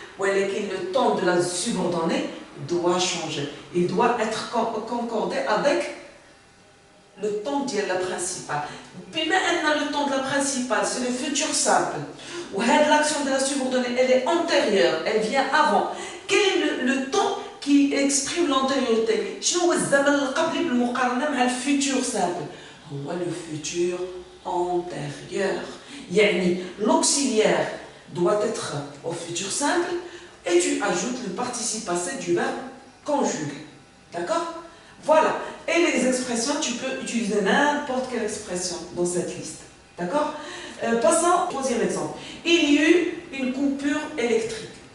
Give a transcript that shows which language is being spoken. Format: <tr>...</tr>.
<fr>Le temps de la subordonnée doit changer. Il doit être concordé avec le temps de la principale. Puis maintenant, le temps de la principale, c'est le futur simple. Ou l'action de la subordonnée, elle est antérieure, elle vient avant. Quel est le temps qui exprime l'antériorité?</fr> <ar>شنو هو الزمن القبلي بالمقارنة مع الفيتور simple؟ هو le futur antérieur.</ar> <fr>يعني l'auxiliaire doit être au futur simple et tu ajoutes le participe passé du verbe conjugué. D'accord? Voilà. Et les expressions, tu peux utiliser n'importe quelle expression dans cette liste. D'accord? Passons au troisième exemple. Il y eut une coupure électrique.</fr>